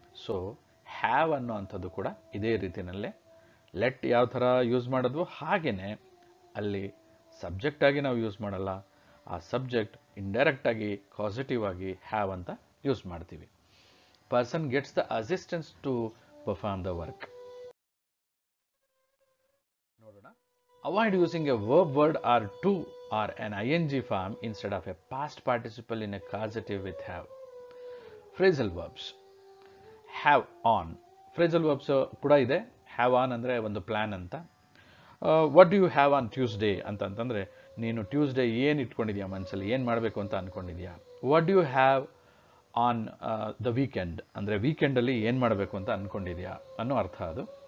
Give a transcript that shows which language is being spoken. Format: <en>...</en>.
<kn>So have ಅನ್ನೋ ಅಂಥದ್ದು ಕೂಡ ಇದೇ ರೀತಿಯಲ್ಲೇ ಲೆಟ್ ಯಾವ ಥರ ಯೂಸ್ ಮಾಡಿದ್ವೋ ಹಾಗೆಯೇ ಅಲ್ಲಿ ಸಬ್ಜೆಕ್ಟ್ ಆಗಿ ನಾವು ಯೂಸ್ ಮಾಡಲ್ಲ. ಆ ಸಬ್ಜೆಕ್ಟ್ ಇಂಡೈರೆಕ್ಟ್ ಆಗಿ ಕಾಸಿಟಿವ್ ಆಗಿ ಹ್ಯಾವ್ ಅಂತ ಯೂಸ್ ಮಾಡ್ತೀವಿ.</kn> <en>Person gets the assistance to perform the work.</en> <kn>ನೋಡೋಣ.</kn> <en>Avoid using a verb word or to or an ing form instead of a past participle in a causative with have. Phrasal verbs. Have on.</en> <kn>Phrasal verbs ಕೂಡ ಇದೆ. Have on ಅಂದರೆ ಒಂದು plan ಅಂತ.</kn> <en>what do you have on Tuesday</en> <kn>ಅಂತಂತಂದರೆ, ನೀನು Tuesday ಏನು ಇಟ್ಕೊಂಡಿದ್ಯಾ ಮನಸ್ಸಲ್ಲಿ, ಏನು ಮಾಡಬೇಕು ಅಂತ ಅಂದ್ಕೊಂಡಿದ್ಯಾ.</kn> <en>what do you have on the weekend</en> <kn>ಅಂದರೆ ವೀಕೆಂಡಲ್ಲಿ ಏನು ಮಾಡಬೇಕು ಅಂತ ಅಂದ್ಕೊಂಡಿದ್ಯಾ ಅನ್ನೋ ಅರ್ಥ ಅದು.</kn>